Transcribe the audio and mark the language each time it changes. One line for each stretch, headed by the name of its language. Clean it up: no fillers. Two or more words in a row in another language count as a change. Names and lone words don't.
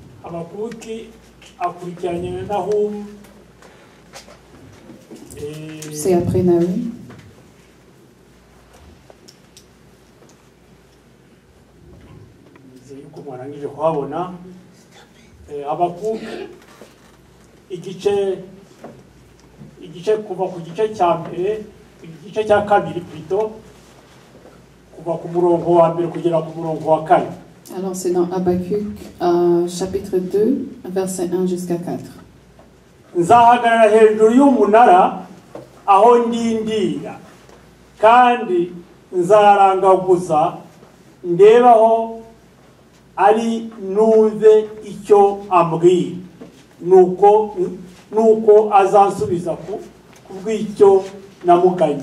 French: C'est après Nahum.
Kinyarwanda: Habakkuk igice kuva ku gice cya mbere igice cya kabiri plutôt kuva ku murongo wa mbere kugera ku murongo wa kane.
French: Alors c'est dans Habakkuk chapitre 2 verset 1 jusqu'à 4.
Kinyarwanda: Nzahagarara hejuru y'umunara aho ndindira kandi nzarangaguza ndebaho ari numve icyo ambwira nuko azansubiza kubw'icyo namuganye.